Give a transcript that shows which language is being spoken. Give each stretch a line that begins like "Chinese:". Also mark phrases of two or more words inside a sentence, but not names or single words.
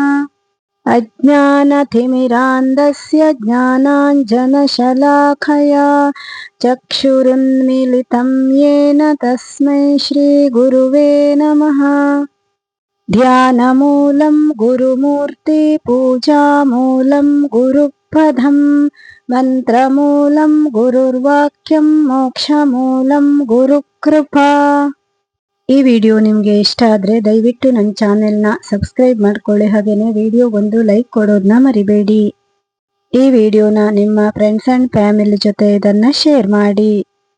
Sanskrit: अज्ञानतिमिरान्धस्य ज्ञानाञ्जनशलाकया चक्षुरुन्मीलितं येन तस्मै श्री गुरुवे नमः. ध्यानमूलं गुरुमूर्ति पूजामूलं गुरुपदं मंत्रमूलं गुरुर्वाक्यं मोक्षमूलं गुरुकृपा.
Kannada: ಈ ವಿಡಿಯೋ ನಿಮಗೆ ಇಷ್ಟ ಆದರೆ ದಯವಿಟ್ಟು ನನ್ನ ಚಾನೆಲ್ನ ಸಬ್ಸ್ಕ್ರೈಬ್ ಮಾಡ್ಕೊಳ್ಳಿ. ಹಾಗೆಯೇ ವಿಡಿಯೋಗೊಂದು ಲೈಕ್ ಕೊಡೋದನ್ನ ಮರಿಬೇಡಿ. ಈ ವಿಡಿಯೋನ ನಿಮ್ಮ
English: friends and family
Kannada: ಜೊತೆ ಇದನ್ನು ಶೇರ್ ಮಾಡಿ.